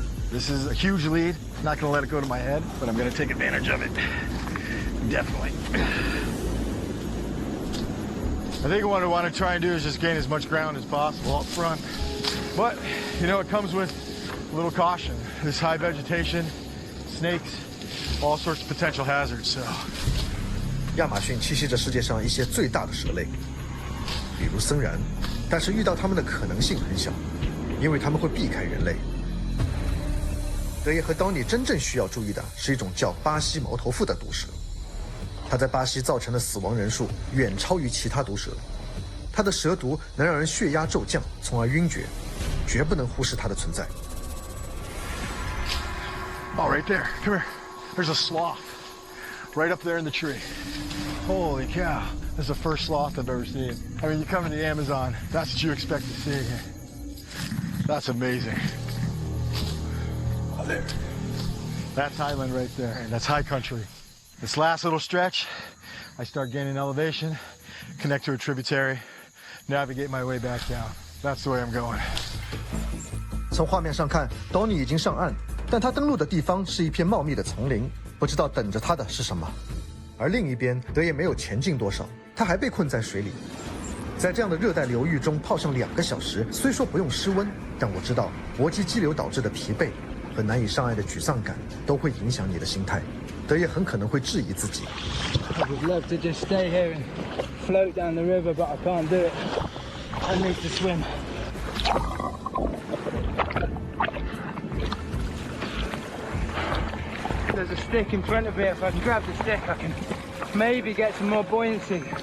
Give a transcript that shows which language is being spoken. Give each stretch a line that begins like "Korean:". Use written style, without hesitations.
English: This is a huge lead. Not going to let it go to my head, but I'm going to take advantage of it. Definitely. I think what I want to try and do is just gain as much ground as possible up front. But, you know, it comes with a little caution. This high vegetation, snakes, all sorts of potential hazards, so.
Chinese: 亚马逊栖息着世界上一些最大的蛇类，比如森蚺，但是遇到它们的可能性很小，因为它们会避开人类。德爷和当尼真正需要注意的是一种叫巴西毛头蝮的毒蛇，它在巴西造成的死亡人数远超于其他毒蛇。它的蛇毒能让人血压骤降，从而晕厥，绝不能忽视它的存在。
English: Oh, right there. Come here. There's a sloth. Right up there in the tree. Holy cow. That's the first sloth I've ever seen. I mean, you come in the Amazon, that's what you expect to see. That's amazing. Oh, there. That's highland right there. That's high country. This last little stretch, I start gaining elevation, connect to a tributary, navigate my way back down. That's the way I'm going.
Chinese: 从画面上看，Donnie已经上岸，但他登陆的地方是一片茂密的丛林，不知道等着他的是什么。而另一边，德爷没有前进多少，他还被困在水里。在这样的热带流域中泡上2个小时，虽说不用失温，但我知道搏击激流导致的疲惫和难以上岸的沮丧感都会影响你的心态。德爷很可能会质疑自己。
English: I would love to just stay here and float down the river, but I can't do it. I need to swim. There's a stick in front of me. If I can grab the stick, I can maybe get some more buoyancy.